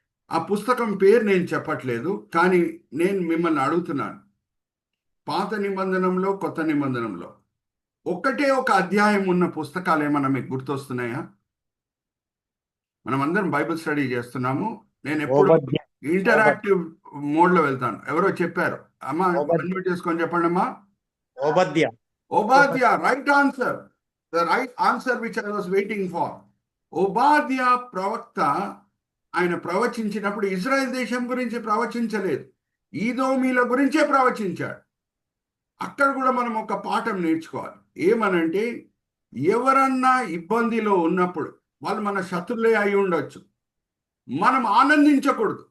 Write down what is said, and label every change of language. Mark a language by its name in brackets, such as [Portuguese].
[Telugu] ఆ పుస్తకం పేరు నేను చెప్పట్లేదు, కానీ నేను మిమ్మల్ని అడుగుతున్నాను, పాత నిబంధనలో కొత్త నిబంధనలో ఒక్కటే ఒక అధ్యాయం ఉన్న పుస్తకాలు ఏమన్నా మీకు గుర్తొస్తున్నాయా? మనం అందరం బైబిల్ స్టడీ చేస్తున్నాము. నేను ఎప్పుడు ఇంటరాక్టివ్ మోడ్లో వెళ్తాను. ఎవరో చెప్పారు, అమ్మా అన్మ్యూట్ చేసుకొని చెప్పండి అమ్మా. [English] Obadiah, right answer. The right answer which I was waiting for. [Telugu] ఓబాద్యా ప్రవక్త ఆయన ప్రవచించినప్పుడు ఇజ్రాయెల్ దేశం గురించి ప్రవచించలేదు, ఈదోమీల గురించే ప్రవచించాడు. అక్కడ కూడా మనం ఒక పాఠం నేర్చుకోవాలి. ఏమనంటే, ఎవరన్నా ఇబ్బందిలో ఉన్నప్పుడు, వాళ్ళు మన శత్రులే అయి ఉండొచ్చు, మనం ఆనందించకూడదు.